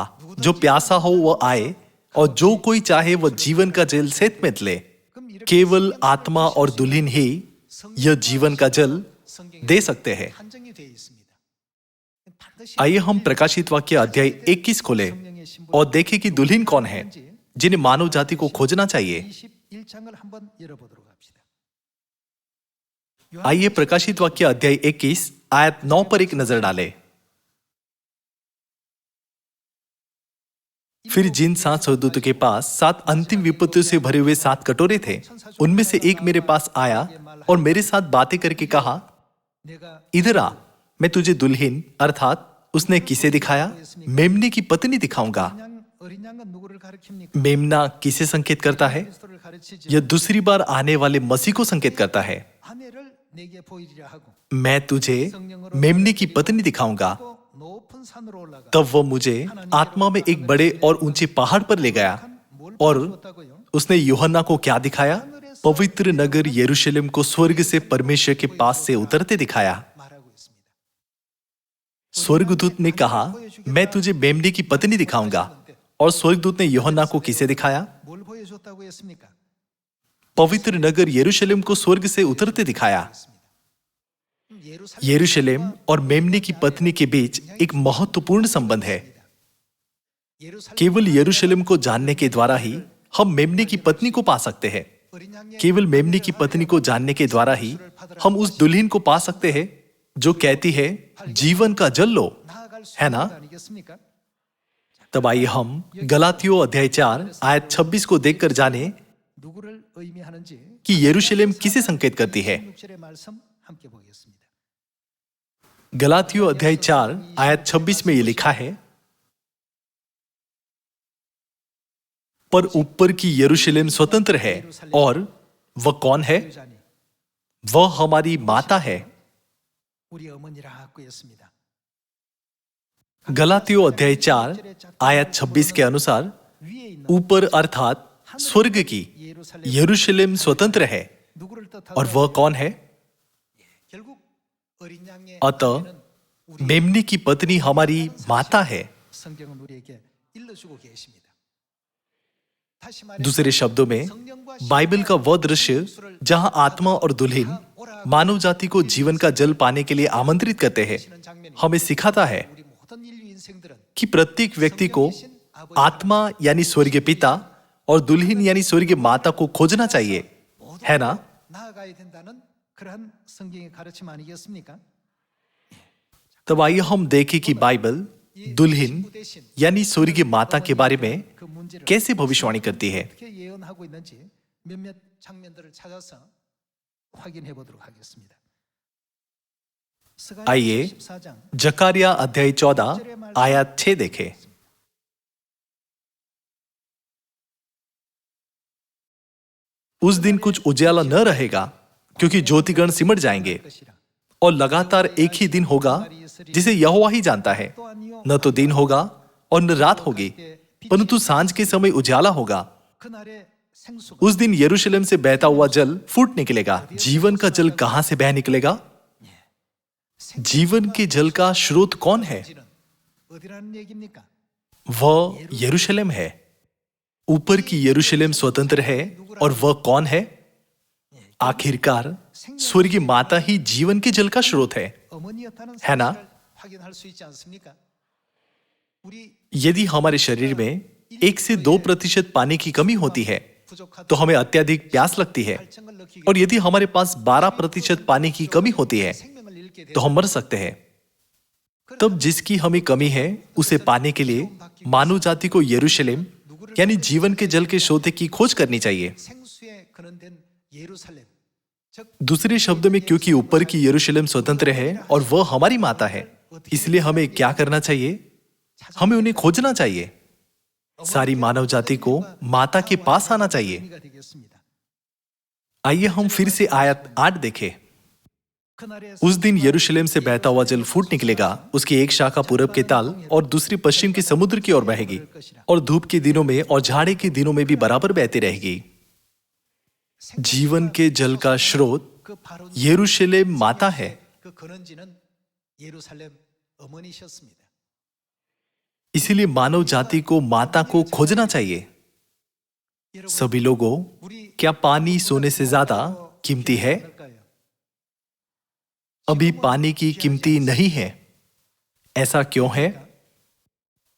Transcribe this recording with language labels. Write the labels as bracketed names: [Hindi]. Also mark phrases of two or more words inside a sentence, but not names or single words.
[Hindi] जो प्यासा हो वह आए, और जो कोई चाहे वह जीवन का जल सेत में ले। केवल आत्मा और दुल्हन ही यह जीवन का जल दे सकते हैं। आइए हम प्रकाशित वाक्य अध्याय 21 खोलें और देखें कि दुल्हन कौन है जिन्हें मानव जाति को खोजना चाहिए। [Korean] 21장을 한번 열어보도록 합시다. [Hindi] आइए प्रकाशित वाक्य अध्याय 21 आयत 9 पर एक नजर डालें। फिर जिन 7 स्वर्गदूतों के पास 7 अंतिम विपत्तियों से भरे हुए 7 कटोरे थे, उनमें से एक मेरे पास आया और मेरे साथ बातें करके कहा, [Korean] 내가 [Hindi] इधर आ, मैं तुझे दुल्हन अर्थात उसने किसे दिखाया? मेमने की पत्नी दिखाऊंगा। [Korean] 어린 양은 누구를 가리킵니까? [Hindi] मेमना किसे संकेत करता है? [Korean] 그리스도를 가르치지. [Hindi] यह दूसरी बार आने वाले मसीह को संकेत करता है। [Korean] 아내를 내게 보이리라 하고 [Hindi] मैं तुझे मेमने की पत्नी दिखाऊंगा। [Korean] 또 높은 산으로 올라가. [Hindi] तब वह मुझे आत्मा में एक बड़े और ऊंचे पहाड़ पर ले गया और उसने यूहन्ना को क्या दिखाया? पवित्र नगर यरूशलेम को स्वर्ग से परमेश्वर के पास से उतरते दिखाया। [Korean] 말하고 있습니다. [Hindi] स्वर्गदूत ने कहा, मैं तुझे मेमने की पत्नी दिखाऊंगा। और स्वर्गदूत ने यूहन्ना को किसे दिखाया? [Korean] 뭘 보여줬다고 했습니까? [Hindi] पवित्र नगर यरूशलेम को स्वर्ग से उतरते दिखाया। यरूशलेम और मेमने की पत्नी के बीच एक महत्वपूर्ण संबंध है। केवल यरूशलेम को जानने के द्वारा ही हम मेमने की पत्नी को पा सकते हैं। केवल मेमने की पत्नी को जानने के द्वारा ही हम उस दुल्हन को पा सकते हैं जो कहती है, जीवन का जल लो, [Korean] 나아갈 수 [Hindi] है ना? [Korean] 있는 거 아니겠습니까? [Hindi] तब आइए हम गलातियों अध्याय 4 आयत 26 को देखकर जाने [Korean] 누구를 의미하는지 [Hindi] कि यरूशलेम किसे संकेत करती है। [Korean] 6절의 말씀 함께 보겠습니다. [Hindi] गलातियों अध्याय 4 आयत 26 में यह लिखा है, पर ऊपर की यरूशलेम स्वतंत्र है और वह कौन है? [Korean] 여자니 [Hindi] वह हमारी माता है। [Korean] 우리 어머니라고 했습니다. [Hindi] गलातियों अध्याय 4 आयत 26 के अनुसार [Korean] 위에 있는 [Hindi] ऊपर अर्थात स्वर्ग की [Korean] 예루살렘 [Hindi] यरूशलेम स्वतंत्र है [Korean] 누구를 [Hindi] और [Korean] 뜻하는 [Hindi] वह कौन है? [Korean] 결국 어린 양의 [Hindi] अतः [Korean] 아내는 우리 [Hindi] मेमने की पत्नी हमारी माता है। [Korean] 성경은 우리에게 일러주고 계십니다. 다시 말해 [Hindi] दूसरे शब्दों में बाइबल का वह दृश्य जहां आत्मा और दुल्हन मानव जाति को जीवन का जल पाने के लिए आमंत्रित करते हैं, हमें सिखाता है [Korean] 우리 모든 인류 인생들은 [Hindi] कि प्रत्येक व्यक्ति को आत्मा यानी स्वर्गीय पिता और दुल्हन यानी स्वर्गीय माता को खोजना चाहिए, है ना? [Korean] 나아가야 된다는 그러한 성경의 가르침 아니겠습니까? [Hindi] तब आइए हम देखें कि बाइबल दुल्हन यानी स्वर्गीय माता के बारे में [Korean] 그 문제를 [Hindi] कैसे भविष्यवाणी करती है। [Korean] 어떻게 예언하고 있는지 몇몇 장면들을 찾아서 확인해 보도록 하겠습니다. [Hindi] आइए [Korean] 14장 [Hindi] जकारिया अध्याय 14 आयत 6 देखें। उस दिन कुछ उजाला न रहेगा क्योंकि ज्योतिगण सिमट जाएंगे [Korean] 것이라. [Hindi] और लगातार एक ही दिन होगा जिसे यहोवा ही जानता है। न तो दिन होगा और न रात होगी, परंतु सांझ के समय उजाला होगा। [Korean] 그날의 생수가 [Hindi] उस दिन यरूशलेम से बहता हुआ जल फूट निकलेगा। जीवन का जल कहां से बह निकलेगा? जीवन के जल का स्रोत कौन है? [Korean] 어디라는 얘기입니까? [Hindi] वह यरूशलेम है। ऊपर की यरूशलेम स्वतंत्र है और वह कौन है? आखिरकार स्वर्गीय माता ही जीवन के जल का स्रोत है, [Korean] 어머니였다는 [Hindi] है ना? [Korean] 사실을 확인할 수 있지 않습니까? 우리 [Hindi] यदि हमारे शरीर में 1 से 2% पानी की कमी होती है तो हमें अत्यधिक प्यास लगती है, [Korean] 갈증을 느끼게 [Hindi] और यदि हमारे पास 12% पानी की कमी होती है [Korean] 생명을 잃게 [Hindi] तो हम मर सकते हैं। तब जिसकी हमें कमी है उसे पाने के लिए मानव जाति को यरूशलेम यानी जीवन के जल के स्रोत की खोज करनी चाहिए। [Korean] 생수에 근원된 예루살렘 즉 [Hindi] दूसरे शब्दों में क्योंकि ऊपर की यरूशलेम स्वतंत्र है और वह हमारी माता है, इसलिए हमें क्या करना चाहिए? हमें उन्हें खोजना चाहिए। सारी मानव जाति को माता के पास आना चाहिए। [Korean] 의미가 되겠습니다. [Hindi] आइए हम फिर से आयत 8 देखें। [Korean] 그날의 [Hindi] उस दिन यरूशलेम से बहता हुआ जल फूट निकलेगा, उसकी एक शाखा पूरब के ताल और दूसरी पश्चिम के समुद्र की ओर बहेगी, और धूप के दिनों में और झाड़े के दिनों में भी बराबर बहती रहेगी। जीवन के जल का स्रोत [Korean] 그 바로 [Hindi] यरूशलेम माता है। [Korean] 그 근원지는 예루살렘 어머니셨습니다. [Hindi] इसीलिए मानव जाति को माता को खोजना चाहिए। [Korean] 여러분, [Hindi] सभी लोगों, क्या पानी सोने से ज्यादा कीमती है? [Korean] 어떨까요? [Hindi] अभी पानी की कीमती नहीं है। ऐसा क्यों है?